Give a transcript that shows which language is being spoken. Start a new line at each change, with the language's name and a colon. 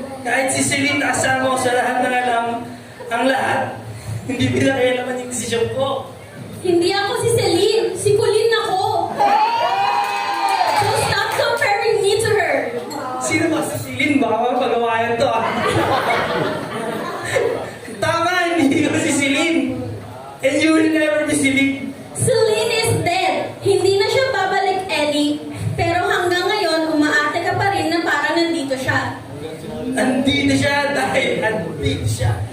Filipino: Kahit si Celine kasama ko sa lahat ng alam, ang lahat, hindi pinakailaman yung desisyon ko. Hindi ako si Celine. Si Colleen ako.
English: So stop comparing me to her.
Filipino: Sino ba si Celine? Baka mapagawayan to ah. Tama, hindi ko si Celine.
English: And you will never be Celine. Celine is dead.
Filipino: Hindi na siya babalik, Ellie. Pero hanggang ngayon, umaate ka pa rin na parang nandito siya. Andito siya dahil andito siya.